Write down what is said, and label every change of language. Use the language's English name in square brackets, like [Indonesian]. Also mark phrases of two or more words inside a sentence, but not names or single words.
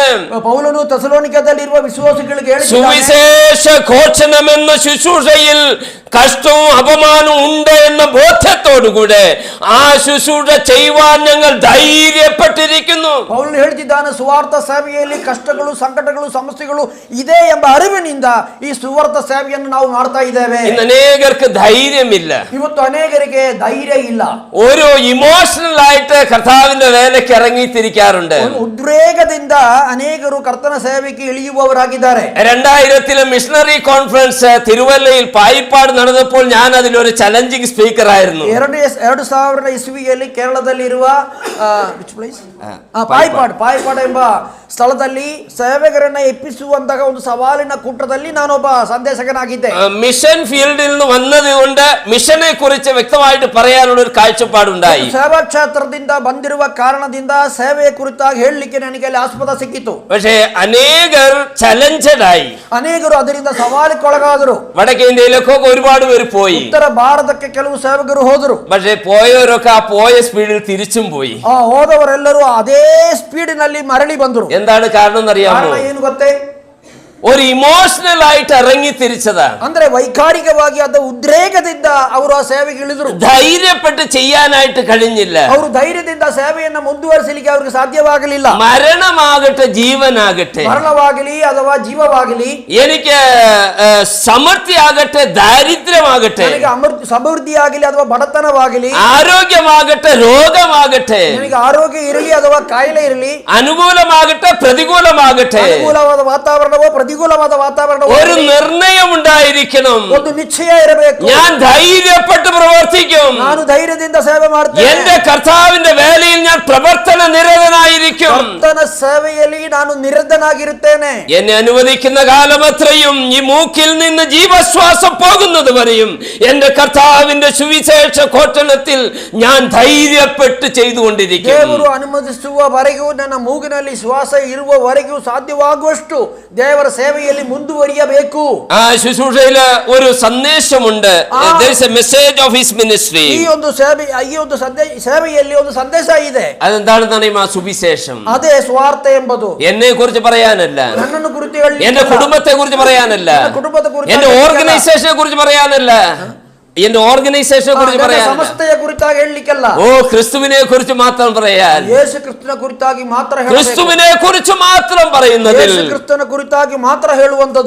[Kannada] ಪೌಲನು ಥೆಸಲೋನಿಕದಲ್ಲಿರುವ വിശ്വാസിಗಳಿಗೆ ಹೇಳಿದ್ದಾನೆ, [Malayalam] സുവിശേഷ ഘോഷണമെന്ന ശുശ്രൂഷയിൽ കഷ്ടവും അപമാനവും ഉണ്ട് എന്ന ബോധ്യത്തോടുകൂടെ ആ ശുശ്രൂഷ ചെയ്യുവാൻ ഞങ്ങൾ ധൈര്യപ്പെട്ടിരിക്കുന്നു. [Kannada] ಪೌಲನು ಹೇಳ್ತಿದ್ದಾನೆ, ಸುವಾರ್ಥ ಸೇವೆಯಲ್ಲಿ ಕಷ್ಟಗಳು, ಸಂಕಟಗಳು, ಸಮಸ್ಯೆಗಳು ಇದೆ ಎಂಬ ಅರಿವಿನಿಂದ ಈ ಸುವಾರ್ಥ ಸೇವೆಯನ್ನು ನಾವು ಮಾಡ್ತಾ ಇದ್ದೇವೆ. [Malayalam] ഇന്ന് അനേകർക്ക് ധൈര്യമില്ല. [Kannada] ಇವತ್ತು ಅನೇಕರಿಗೆ ಧೈರ್ಯ ಇಲ್ಲ. [Malayalam] ഒരു ഇമോഷണൽ ആയിട്ട് കർത്താവിന്റെ വേലയ്ക്ക് ഇറങ്ങിത്തിരിക്കാറുണ്ട്. [Kannada] ഉദ്വേഗದಿಂದ ಅನೇಕರು ಕರ್ತನ ಸೇವೆಗೆ ಇಳಿಯುವವರಾಗಿದ್ದಾರೆ. [Malayalam] 2000 [English] missionary conference [Malayalam] തിരുവല്ലയിൽ പായിപ്പാട് നടന്നപ്പോൾ ഞാൻ അതിലൊരു [English] challenging speaker [Malayalam] ആയിരുന്നു. [Kannada] 2000 ಇಸ್ವಿಯಲ್ಲಿ ಕೇರಳದಲ್ಲಿರುವ ಪಾಯಿಪಾಡ್ ಎಂಬ ಸ್ಥಳದಲ್ಲಿ ಸೇವೆಗರನ್ನ ಎಪ್ಪಿಸುವಂತಹ ಒಂದು ಸವಾಲಿನ ಕೂಟದಲ್ಲಿ ನಾನೊಬ್ಬ ಸಂದೇಶಕನಾಗಿದ್ದೆ. [English] mission field [Malayalam] നിന്ന് വന്നത് കൊണ്ട് മിഷനെ കുറിച്ച് വ്യക്തമായിട്ട് പറയാനുള്ള ഒരു കാഴ്ചപ്പാടുണ്ടായി. [Kannada] ಸೇವಾ ಕ್ಷೇತ್ರದಿಂದ ಬಂದಿರುವ ಕಾರಣದಿಂದ ಸೇವೆಯ ಕುರಿತಾಗಿ ಹೇಳಲಿಕ್ಕೆ ನನಗೆ ಅಲ್ಲಿ ಆಸ್ಪದ ಸಿಕ್ಕಿತು. [Malayalam] പക്ഷേ അനേകർ ചലഞ്ചഡ് ആയി. [Kannada] ಅನೇಕರು ಅದರಿಂದ ಸವಾಲಿಗೊಳಗಾದರು. [Malayalam] വടക്കേ ഇന്ത്യയിലൊക്കെ ഒരുപാട് പേര് പോയി. [Kannada] ಉತ್ತರ ಭಾರತಕ್ಕೆ ಕೆಲವು ಸೇವಕರು ಹೋದರು. [Malayalam] പക്ഷേ പോയവരൊക്കെ ആ പോയ സ്പീഡിൽ തിരിച്ചും പോയി. [Kannada] ಹೋದವರೆಲ್ಲರೂ ಅದೇ ಸ್ಪೀಡಿನಲ್ಲಿ ಮರಳಿ ಬಂದರು. [Malayalam] എന്താണ് കാരണം എന്നറിയാമോ? [Kannada] ಏನು ಗೊತ್ತೇ? [Malayalam] ഒരു ഇമോഷണൽ ആയിട്ട് ഇറങ്ങി തിരിച്ചതാ. [Kannada] ಅಂದ್ರೆ ವೈಕಾರಿಕವಾಗಿ ಅದ ಉದ್ರೇಕದಿಂದ ಅವರು ಆ ಸೇವೆಗೆ ಇಳಿದರು. [Malayalam] ധൈര്യപ്പെട്ട് ചെയ്യാനായിട്ട് കഴിഞ്ഞില്ല. [Kannada] ಅವರು ಧೈರ್ಯದಿಂದ ಸೇವೆಯನ್ನು ಮುಂದುವರಿಸಲಿಕ್ಕೆ ಅವರಿಗೆ ಸಾಧ್ಯವಾಗಲಿಲ್ಲ. [Malayalam] മരണമാകട്ടെ ജീവനാകട്ടെ, [Kannada] ಮರಣವಾಗಲಿ ಅಥವಾ ಜೀವವಾಗಲಿ, [Malayalam] എനിക്ക് സമൃദ്ധിയാകട്ടെ ദാരിദ്ര്യമാകട്ടെ, [Kannada] ನನಗೆ ಸಮೃದ್ಧಿಯಾಗಲಿ ಅಥವಾ ಬಡತನವಾಗಲಿ, [Malayalam] ആരോഗ്യമാകട്ടെ രോഗമാകട്ടെ, [Kannada] ನನಗೆ ಆರೋಗ್ಯ ಇರಲಿ ಅಥವಾ ಕಾಯಿಲೆ ಇರಲಿ, [Malayalam] അനുകൂലമാകട്ടെ പ്രതികൂലമാകട്ടെ, [Kannada] ಅನುಕೂಲವಾದ ವಾತಾವರಣವೋ പ്രതികൂലವಾದ ವಾತಾವರಣವೋ, [Malayalam] ഒരു നിർണയം ഉണ്ടായിരിക്കണം. [Kannada] ಒಂದು ನಿಶ್ಚಯ ಇರಬೇಕು. [Malayalam] ഞാൻ ധൈര്യപ്പെട്ട് പ്രവർത്തിക്കും. [Kannada] ನಾನು ಧೈರ್ಯದಿಂದ ಸೇವೆ ಮಾಡ್ತೇನೆ. [Malayalam] എന്റെ കർത്താവിന്റെ വേലയിൽ ഞാൻ പ്രവർത്തന നിരതനായിരിക്കും. [Kannada] ಕರ್ತನ ಸೇವೆಯಲ್ಲಿ ನಾನು ನಿರತನಾಗಿರುತ್ತೇನೆ. [Malayalam] എന്നെ അനുവദിക്കുന്ന കാലമത്രയും ഈ മൂക്കിൽ നിന്ന് ജീവശ്വാസം പോകുന്നത് വരെയും എന്റെ കർത്താവിന്റെ സുവിശേഷ ഘോഷണത്തിൽ ഞാൻ ധൈര്യപ്പെട്ട് ചെയ്തുകൊണ്ടിരിക്കും. [Kannada] ದೇವರು ಅನುಮತಿಸುವವರೆಗೂ ನನ್ನ ಮೂಗಿನಲ್ಲಿ ಶ್ವಾಸ ಇರುವವರೆಗೂ ಸಾಧ್ಯವಾಗುವಷ್ಟು ದೇವರ ಸೇವೆಯಲ್ಲಿ ಮುಂದುವರಿಯಬೇಕು. [Malayalam] ആ ശുശ്രൂഷയില് ഒരു സന്ദേശമുണ്ട്. [English] There is a message of his ministry. [Kannada] ಈ ಒಂದು ಸೇವೆಯಲ್ಲಿ ಒಂದು ಸಂದೇಶ ಇದೆ. [Malayalam] അതെന്താണെന്ന് അറിയുമോ? സുവിശേഷം. [Kannada] ಅದೇ ಸ್ವಾರ್ಥ ಎಂಬುದು. [Malayalam] എന്നെ കുറിച്ച് പറയാനല്ല, [Kannada] ನನ್ನನ್ನು ಕುರಿತು ಹೇಳಲಿಲ್ಲ, [Malayalam] എന്റെ കുടുംബത്തെ കുറിച്ച് പറയാനല്ല, [Kannada] ಕುಟುಂಬದ ಕುರಿತು, [Malayalam] എന്റെ ഓർഗനൈസേഷനെ കുറിച്ച് പറയാനല്ല, എന്റെ ഓർഗനൈസേഷനെ കുറിച്ച് പറയാനല്ല, [Kannada] ಸಂಸ್ಥೆಯ ಕುರಿತಾಗಿ ಹೇಳಲಿಕ್ಕಲ್ಲ. [Malayalam] ഓ ക്രിസ്തുവിനെ കുറിച്ച് മാത്രം പറയാൻ, [Kannada] ಯೇಸು ಕ್ರಿಸ್ತನ ಕುರಿತಾಗಿ ಮಾತ್ರ ಹೇಳಬೇಕು. [Malayalam] ക്രിസ്തുവിനെ കുറിച്ച് മാത്രം പറയുന്നതിൽ, [Kannada] ಯೇಸು ಕ್ರಿಸ್ತನ ಕುರಿತಾಗಿ ಮಾತ್ರ ಹೇಳುವಂತದ್ದು,